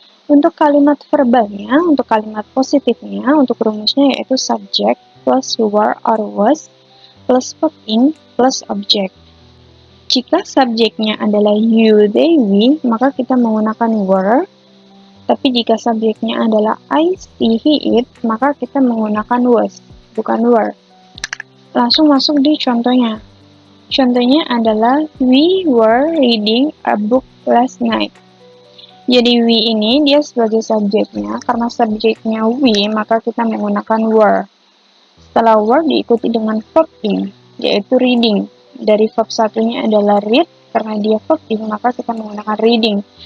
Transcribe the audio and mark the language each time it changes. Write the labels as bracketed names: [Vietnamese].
[Indonesian] Untuk kalimat verbalnya, untuk kalimat positifnya, untuk rumusnya yaitu [English] subject plus were or was plus verb in plus object. [Indonesian] Jika subjeknya adalah you, they, we, maka kita menggunakan were. Tapi jika subjeknya adalah I, she, he, it, maka kita menggunakan was, bukan were. Langsung masuk di contohnya. Contohnya adalah [English] we were reading a book last night. [Indonesian] Jadi we ini dia sebagai subjeknya, karena subjeknya we, maka kita menggunakan were. Setelah were diikuti dengan verb in, yaitu reading. Dari verb satunya adalah read, karena dia verb in, maka kita menggunakan reading.